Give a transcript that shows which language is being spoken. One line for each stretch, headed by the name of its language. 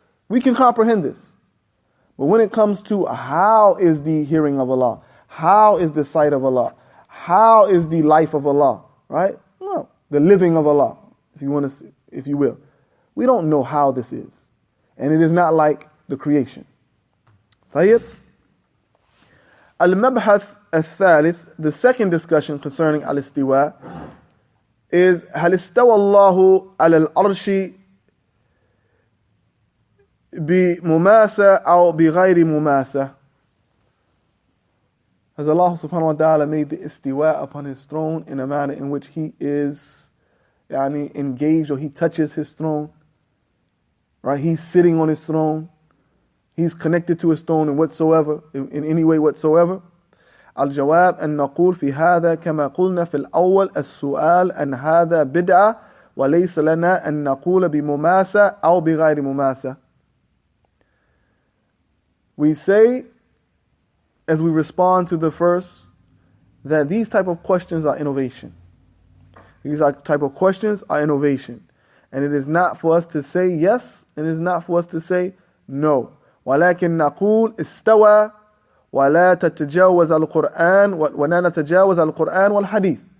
English: We can comprehend this. But when it comes to how is the hearing of Allah, how is the sight of Allah, how is the life of Allah, right? No, the living of Allah, if you will. We don't know how this is. And it is not like the creation.
Arabic: طيب.
English: Al-Mabhath al-Thalith, the second discussion concerning al-Istiwa, is
Arabic: هل استوى الله على العرش بمماسة أو بغير مماسة?
English: Has Allah subhanahu wa ta'ala made the istiwa upon His throne in a manner in which He is engaged, or He touches His throne? Right? He's sitting on His throne. He's connected to His throne in any way whatsoever.
Arabic: الجواب أن نقول في هذا كما قلنا في الأول السؤال أن هذا بدعة وليس لنا أن نقول بمماسة أو بغير مماسة.
English: We say, as we respond to the first, that these type of questions are innovation. These type of questions are innovation. And it is not for us to say yes, and it is not for us to say no.
Arabic: ولكن نقول استوى ولا تتجاوز القرآن ولا نتجاوز القرآن والحديث.